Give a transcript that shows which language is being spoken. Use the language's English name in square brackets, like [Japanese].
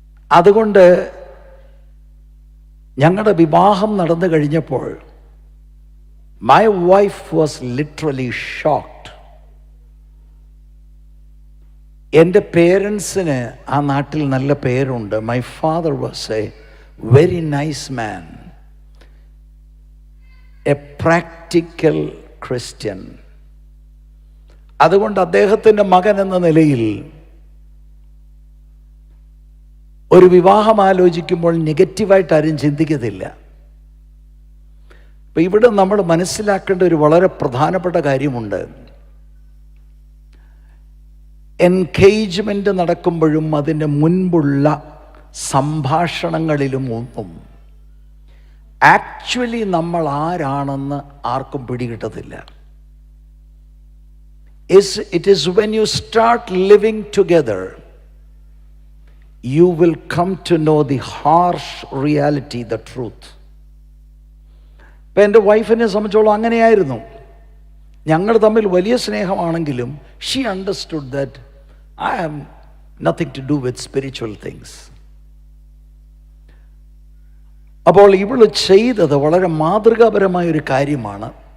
[Malayalam] അതുകൊണ്ട് ഞങ്ങളുടെ വിവാഹം നടന്നു കഴിഞ്ഞപ്പോൾ [English] my wife was literally shocked. [Malayalam] എൻ്റെ പേരൻസിന് ആ നാട്ടിൽ നല്ല പേരുണ്ട്. [English] My father was a very nice man, a practical Christian. [Malayalam] അതുകൊണ്ട് അദ്ദേഹത്തിൻ്റെ മകൻ എന്ന നിലയിൽ ഒരു വിവാഹം ആലോചിക്കുമ്പോൾ നെഗറ്റീവായിട്ട് ആരും ചിന്തിക്കത്തില്ല. അപ്പം ഇവിടെ നമ്മൾ മനസ്സിലാക്കേണ്ട ഒരു വളരെ പ്രധാനപ്പെട്ട കാര്യമുണ്ട്. എൻഗേജ്മെൻ്റ് നടക്കുമ്പോഴും അതിൻ്റെ മുൻപുള്ള സംഭാഷണങ്ങളിലും ഒന്നും ആക്ച്വലി നമ്മൾ ആരാണെന്ന് ആർക്കും പിടികിട്ടത്തില്ല. [English] It is when you start living together, you will come to know the harsh reality, the truth. [Malayalam] ഇപ്പം എൻ്റെ വൈഫിനെ സംബന്ധിച്ചോളം അങ്ങനെയായിരുന്നു. ഞങ്ങൾ തമ്മിൽ വലിയ സ്നേഹമാണെങ്കിലും [English] She understood that I have nothing to do with spiritual things. [Malayalam] അപ്പോൾ ഇവൾ ചെയ്തത് വളരെ മാതൃകാപരമായൊരു കാര്യമാണ്.